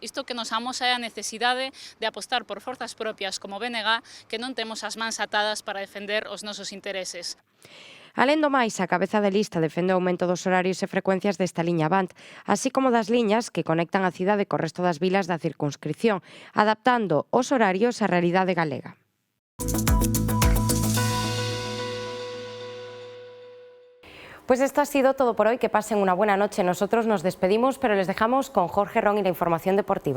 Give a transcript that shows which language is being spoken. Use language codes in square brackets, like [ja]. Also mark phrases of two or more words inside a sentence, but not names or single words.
[gl] Isto que nos amosa é a necesidade de apostar por forzas propias como BNG, que non temos as mans atadas para defender os nosos intereses. Alén do máis, a cabeza de lista defende o aumento dos horarios e frecuencias desta liña Avant, así como das liñas que conectan a cidade co resto das vilas da circunscripción, adaptando os horarios á realidade galega. [es] Pues esto ha sido todo por hoy, que pasen una buena noche. Nosotros nos despedimos, pero les dejamos con Jorge Ron y la información deportiva.